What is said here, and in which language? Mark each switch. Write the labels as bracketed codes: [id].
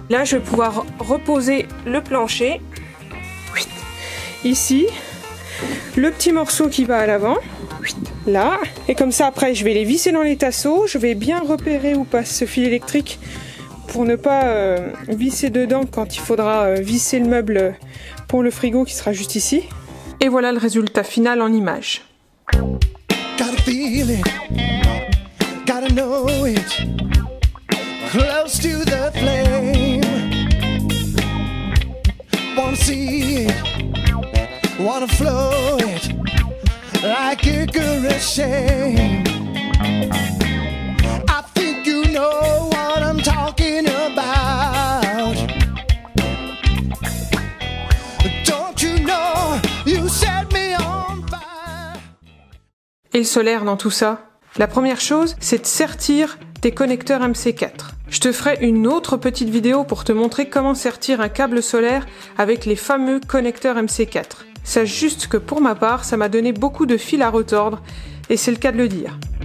[fr] Là, je vais pouvoir reposer le plancher. Ici, le petit morceau qui va à l'avant. Là, et comme ça après je vais les visser dans les tasseaux, je vais bien repérer où passe ce fil électrique pour ne pas visser dedans quand il faudra visser le meuble pour le frigo qui sera juste ici. Et voilà le résultat final en image. [en] Gotta feel it, gotta know it, close to the flame, wanna see it, wanna flow it. Like Icarus shame. I think you know what I'm talking about. Don't you know you set me on fire. [fr] Et le solaire dans tout ça? La première chose, c'est de sertir tes connecteurs MC4. Je te ferai une autre petite vidéo pour te montrer comment sertir un câble solaire avec les fameux connecteurs MC4. Sache juste que pour ma part, ça m'a donné beaucoup de fil à retordre, et c'est le cas de le dire.